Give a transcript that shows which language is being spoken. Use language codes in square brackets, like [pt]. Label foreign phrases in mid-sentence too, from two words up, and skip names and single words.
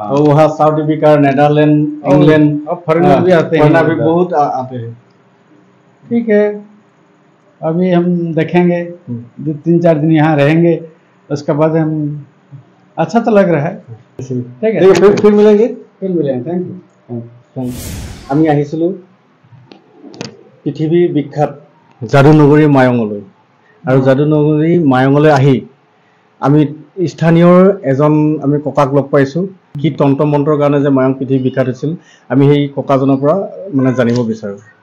[hi] और वहाँ साउथ अफ्रीका, नेदरलैंड, इंग्लैंड और फॉरेनर भी आते हैं, फॉरेनर भी बहुत आते हैं। ठीक है, अभी हम देखेंगे 2-3-4 दिन यहाँ रहेंगे, उसके बाद हम अच्छा तो लग रहा है। ठीक है, फिर मिलेंगे। [en] thank you. [as] আমি আহিছিলোঁ পৃথিৱীৰ বিখ্যাত যাদুনগৰী মায়ঙলৈ, আৰু যাদুনগৰী মায়ঙলৈ আহি আমি স্থানীয় এজন আমি ককাক লগ পাইছোঁ। কি তন্ত্ৰ মন্ত্ৰৰ কাৰণে যে মায়ং পৃথিৱী বিখ্যাত হৈছিল, আমি সেই ককাজনৰ পৰা মানে জানিব বিচাৰোঁ।